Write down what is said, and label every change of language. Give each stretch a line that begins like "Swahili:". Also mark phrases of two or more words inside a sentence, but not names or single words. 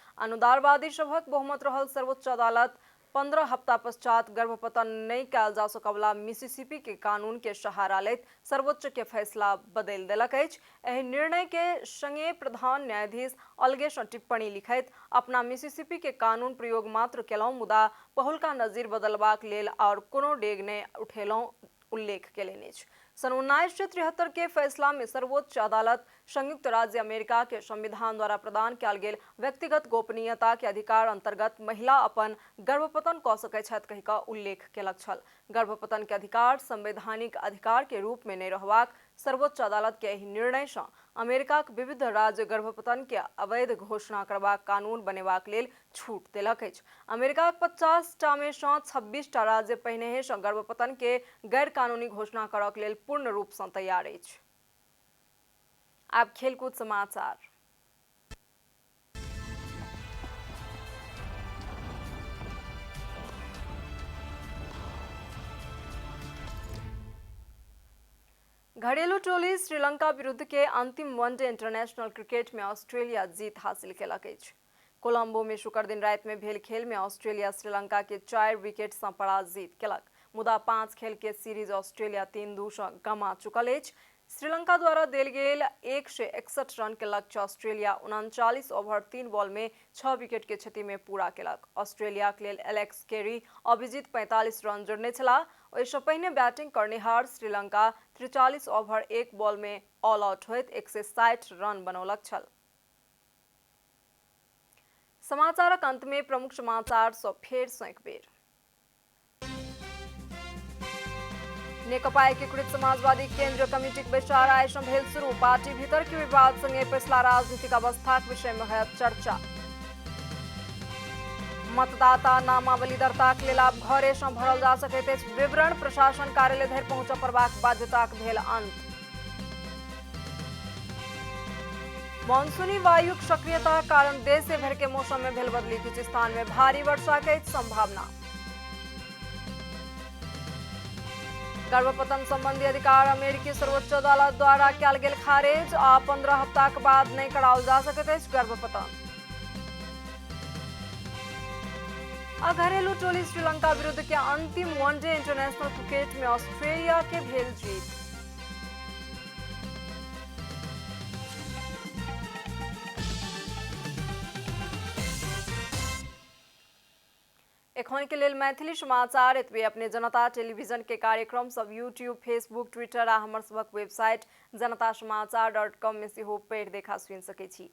Maithili: अनुदारवादी सभक बहुमत रहल सर्वोच्च अदालत 15 हफ्ता पश्चात गर्भपतन नहीं कयल जा सकवला मिसिसिपी के कानून के सहारा लैत सर्वोच्च के फैसला बदलि देलक अछि। एहि निर्णय के संगे प्रधान न्यायाधीश अलगे सँ टिप्पणी लिखैत अपना मिसिसिपी के कानून प्रयोग मात्र केलहुँ मुदा पहिलुका नजीर बदलबाक लेल और कोनो डेग नहि उठेलहुँ उल्लेख केलनि अछि। सन 1973 के फैसला में सर्वोच्च अदालत संयुक्त राज्य अमेरिका के संविधान द्वारा प्रदान कयल गेल व्यक्तिगत गोपनीयता के अधिकार अंतर्गत महिला अपन गर्भपतन कऽ सकैत छथि कहि कऽ उल्लेख केलक छल। गर्भपतन के अधिकार संवैधानिक अधिकार के रूप में नहीं रहबाक सर्वोच्च अदालत के एहि निर्णय सँ अमेरिकाक विविध राज्य गर्भपतन के अवैध घोषणा करबाक कानून बनेबाक लेल छूट देलक अछि। अमेरिकाक 50 टा में सँ 26 टा राज्य पहिनेहे सँ गर्भपतन के गैर कानूनी घोषणा करक लेल पूर्ण रूप सँ तैयार अछि। आब खेलकूद समाचार। घरेलू टोली श्रीलंका विरुद्ध के अंतिम वनडे इंटरनेशनल क्रिकेट में ऑस्ट्रेलिया जीत हासिल केलक अछि। कोलंबो में शुक्र दिन रात में भेल खेल में ऑस्ट्रेलिया श्रीलंका के 4 विकेट सँ पराजित केलक। मुदा 5 खेल के सीरीज ऑस्ट्रेलिया 3-2 सँ गमा चुकल अछि। श्रीलंका द्वारा देल गेल 161 रन के लक्ष्य ऑस्ट्रेलिया 39 ओवर 3 बॉल में 6 विकेट के क्षति में पूरा केलक। ऑस्ट्रेलिया के लेल एलेक्स कैरी अभिजीत 45 रन जोड़ने छलाह। ओहिसँ पहिने बैटिंग करनिहार श्रीलंका 43 ओवर 1 बॉल में ऑल आउट होइत 160 रन बनौलक छल। समाचारक अंत में प्रमुख समाचार सँ फेर सँ एक बेर। नेकपा एकीकृत समाजवादी केंद्रीय कमिटी के बैसार आइ सँ भेल शुरू। पार्टी भीतर के विवाद संगे पछिला राजनीतिक अवस्था के विषय में होयत चर्चा। मतदाता नामावली दर्ताक लेल आब घरे सँ भरल जा सकैत अछि विवरण। प्रशासन कार्यालय धरि पहुंचऽ पड़बाक बाध्यताक भेल अंत। मानसूनी वायुक सक्रियता कारण देश भर के मौसम में भेल बदली। किछु स्थान में भारी वर्षा के संभावना। गर्भपतन संबंधी अधिकार अमेरिकी सर्वोच्च अदालत द्वारा कयल गेल खारिज। आ 15 हफ्ता के बाद नहीं कराओल जा सकैत अछि गर्भपतन। आ घरेलू टोली श्रीलंका विरुद्ध के अंतिम वनडे इंटरनेशनल क्रिकेट में ऑस्ट्रेलिया के भेल जीत। एखन के लेल मैथिली समाचार एतबे। अपने जनता टेलीविजन के कार्यक्रम सब यूट्यूब, फेसबुक, ट्विटर आ हमर सबक वेबसाइट जनतासमाचार.com में सेहो पढ़ि देखा सुनि सकै छी।